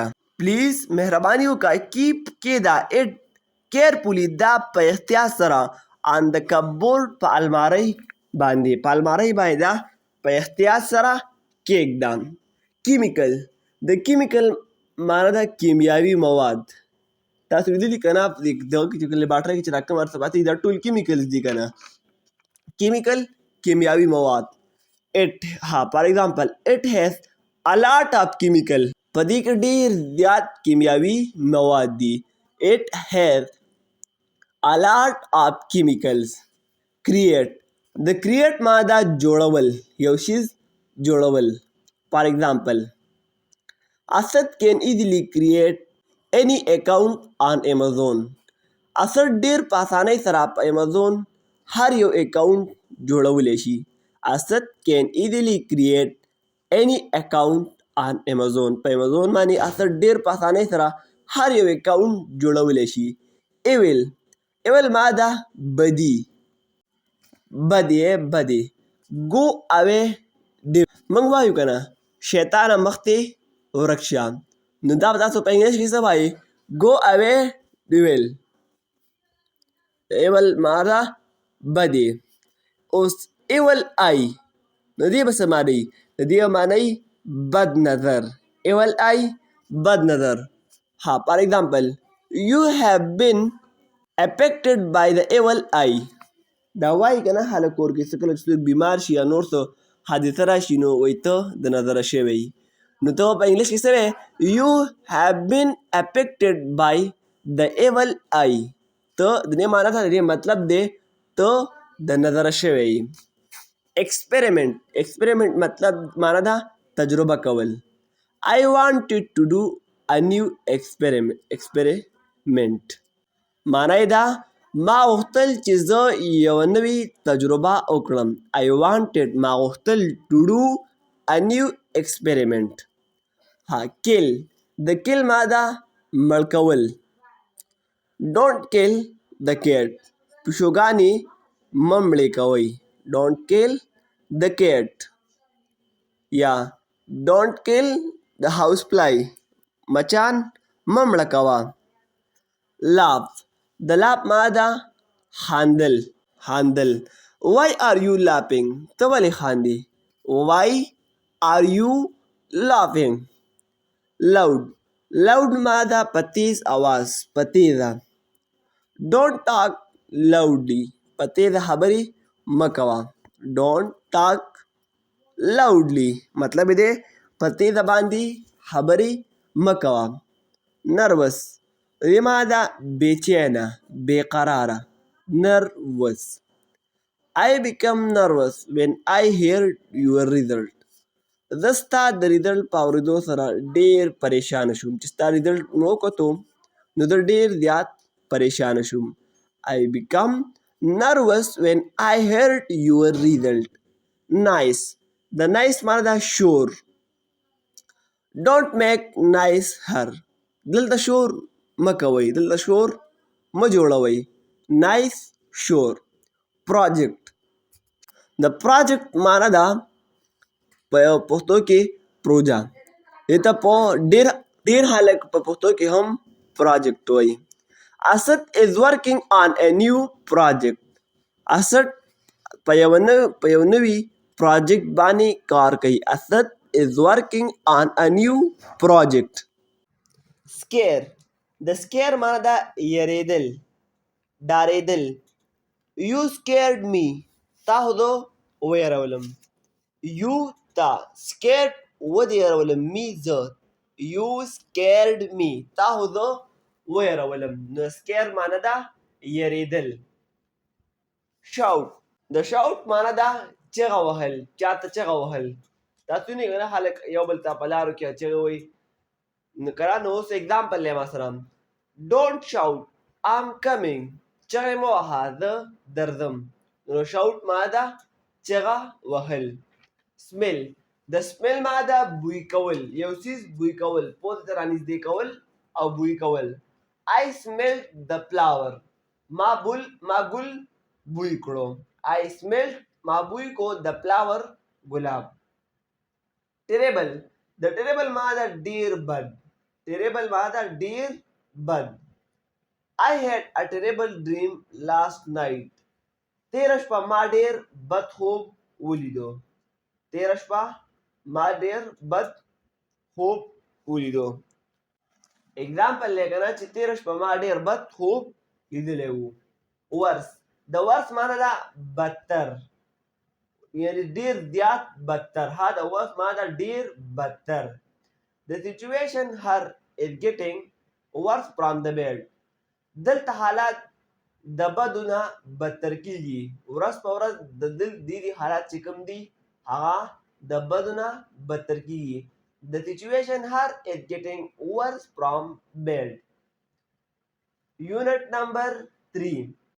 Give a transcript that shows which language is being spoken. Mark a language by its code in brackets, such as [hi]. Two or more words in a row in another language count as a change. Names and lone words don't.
[ps] پلیز مهرباني وکړه کیپ کېږده [en] it carefully [ps] دا په احتیاط سره [en] on the cupboard [ps] په المارۍ باندې دا په احتیاط سره کېږده. کیمیکل د کیمیکل معنا ده کیمیاوي مواد. تاسو لیدلي که نه دغه کې چې لیبارټرۍ کې چې دا کوم ارتباط دي دا ټول کیمیکلز دي که نه. کیمیکل کیمیاوي مواد. [en] for example it has a lot of chemical. [ps] په دې کې ډېر زیات کیمیاوي مواد دي. [en] it has a lot of chemicals. [ps] کریټ د کریټ معنا ده جوړول، یو شیز جوړول. [en] for example Asad can easily create any account on Amazon. [ps] اسد ډیر په اسانۍ سره په امازون هر یو اکاونټ جوړولی شي. [en] اسد can easily create any account on Amazon. [ps] په امازون باندې اسد ډیر په اسانۍ سره هر یو اکاونټ جوړولی شي. ایول معنا ده بدي. [en] go away [ps] موږ وایو که نه شیطانه مخکې ورک شه. نو دا به تاسو په انګلیش کې څه وایي [en] go away devil. [ps] ایول معنا ده بدې. اوس [en] evil eye [ps] نو دې به څه معنی؟ د دې به معنی بد نظر. [en] evil eye [ps] بد نظر. [en] for example you have been affected by the evil eye. [ps] دا وایي که نه هله کور کې څه کله چې څوک بیمار شي یا نور څه حادثه راشي نو وایي ته د نظره شوی. نو ته په انګلیش کې څه وایې [en] you have been affected by the evil eye. [ps] ته د دې معنا ده د دې مطلب دی ته د نظره شوی. ایکسپریمنٹ مطلب معنا ده تجربه کول. [en] I wanted to do a new experiment. [ps] معنا یې ده ما غوښتل چې زه یوه نوې تجربه وکړم. [en] I wanted [ps] ما غوښتل [en] to do a new experiment. [ps] kill د kill معنا ده مړ کول. [en] don't kill the cat. [ps] پیشوګانې مه مړې کوئ. [en] don't kill the cat. یا don't kill the house fly. [ps] مچان مه مړه کوه. laugh د laugh معنا ده خاندل. [en] why are you laughing. [ps] ته ولې خاندې. [en] why are you laughing. [ps] loud معنا ده په تیز اواز په تیزه. [en] don't talk loudly. [ps] په تیزه خبرې مه کوه. [en] don't talk loudly [ps] مطلب یې دی په تیزه باندې خبرې مه کوه. nervous دې معنا ده بېچینه بېقراره. [en] nervous. I become nervous when I heard your result. [ps] زه ستا د ریزلټ په اورېدو سره ډېر پریشانه شوم. چې ستا ریزلټ مې وکتو نو زه ډېر زیات پریشانه شوم. [en] I become nervous when I heard your result. [ps] nice د nice معنا ده شور. [en] don't make nice her. [ps] دلته شور مه کوئ، دلته شور مه جوړوئ. nice شور. project د پروجیکټ معنا ده په پښتو کې پروژه. دې ته په ډېر خلک په پښتو کې هم پروجیکټ وایي. [en] اسد is working on a new project. [ps] اسد په یو نوي پروجیکټ باندې کار کوي. [en] اسد is working on a new project. [ps] scare. د scare معنا ده یریدل، ډارېدل. [en] You scared me. [ps] تا خو زه ویرولم. [en] You تا scared ودېرولم me زه. You scared me. [ps] تا خو زه ویرولم. نو scare معنا ده یریدل. shout. د shout معنا ده چغه وهل، چاته چغه وهل. تاسو نه کنه خلک یو بل ته په لارو کې چغه وایي. نو کرا نو اوس اگزامپل لې ما سره. [en] Don't shout. I'm coming. [ps] چغې مه وهه زه درځم. نو shout معنا ده چغه وهل. [en] smell. [ps] د smell معنا ده بوی کول، یو څیز بوی کول، پوزې ته رانږدې کول او بوی کول. [en] I smelled the flower. [ps] ما ګل بوی کړو. [en] I smelled [ps] ما بوی کو [en] the flower ګلاب. [ps] terrible. د terrible معنا ده ډیر بد. terrible معنا ده ډیر بد. [en] I had a terrible dream last night. [ps] تېره شپه ما ډېر بد خوب ولیدو. تېره شپه ما ډېر بد خوب ولیدو. اگزامپل دی که نه چې تېره شپه ما ډېر بد خوب لیدلی و. worse. د worse معنا ده بدتر، یعنې ډېر زیات بدتر. ها د worse معنا ده ډېر بدتر. [en] The situation her is getting worse from the bad. [ps] دلته حالات د بدو نه بدتر کیږي. ورځ په ورځ د دې حالات چې کوم دي هغه د بدو نه بدتر کیږي. [en] The situation her is getting worse from bad. Unit number 3.